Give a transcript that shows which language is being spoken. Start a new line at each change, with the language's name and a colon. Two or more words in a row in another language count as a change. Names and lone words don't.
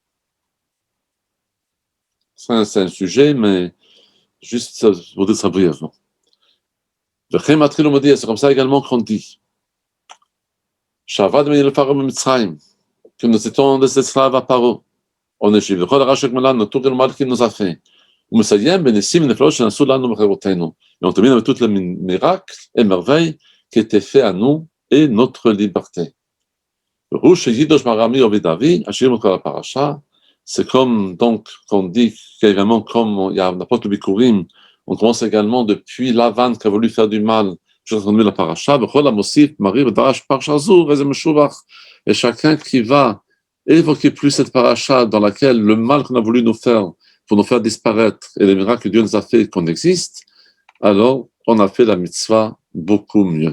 French: C'est un sujet, mais juste pour dire ça brièvement. C'est comme ça également qu'on dit. Que nous étions des esclaves à Paro. En Égypte. Tout le mal qu'il nous a fait.
Hebrew: ומסיים בניסים ונפלאות שנעשו לנו בחירותנו.
French: Et on termine avec tous les miracles et merveilles qui étaient faits à nous et notre liberté. C'est comme donc qu'on dit également comme il y a l'apôtre Bikurim, on commence également depuis Lavan qui a voulu faire du mal jusqu'à la paracha, et chacun qui va évoquer plus cette paracha dans laquelle le mal qu'on a voulu nous faire pour nous faire disparaître et les miracles que Dieu nous a fait qu'on existe, alors on a fait la mitzvah beaucoup mieux.